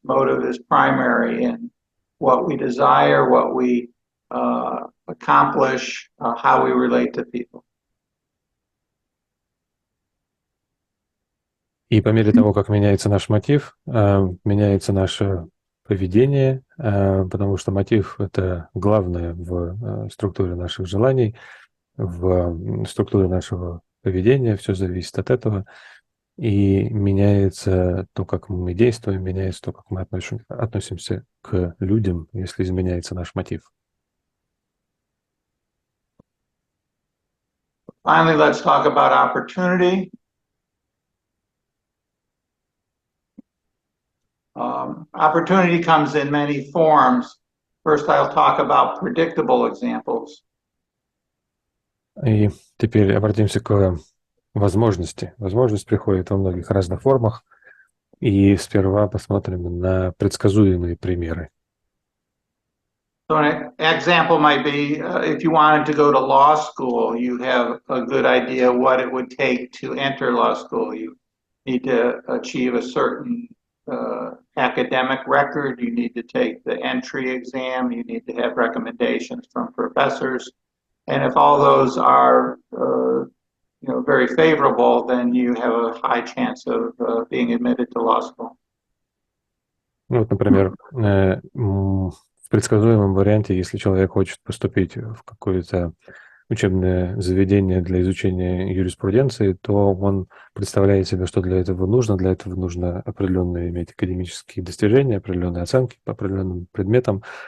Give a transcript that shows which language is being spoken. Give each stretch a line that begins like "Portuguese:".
English: Motive is primary in what we desire, what we accomplish, how we relate to people.
Russian: И по мере того, как меняется наш мотив, меняется наше поведение, потому что мотив – это главное в структуре наших желаний, в структуре нашего поведения, все зависит от этого, и меняется то, как мы действуем, меняется то, как мы относимся к людям, если изменяется наш мотив.
English: Finally, let's talk about opportunity. Opportunity comes in many forms. First, I'll talk about predictable examples.
Russian: И теперь обратимся к возможности. Возможность приходит во многих разных формах. И сперва посмотрим на предсказуемые примеры.
English: So an example might be if you wanted to go to law school, you have a good idea what it would take to enter law school. You need to achieve a certain academic record, you need to take the entry exam, you need to have recommendations from professors. And if all those are very favorable, then you have a high chance of being admitted to law school.
Russian: Ну, вот, например, в предсказуемом варианте, если человек хочет поступить в какое-то учебное заведение для изучения юриспруденции, то он представляет себе, что для этого нужно. Для этого нужно определенные иметь академические достижения, определенные оценки по определенным предметам.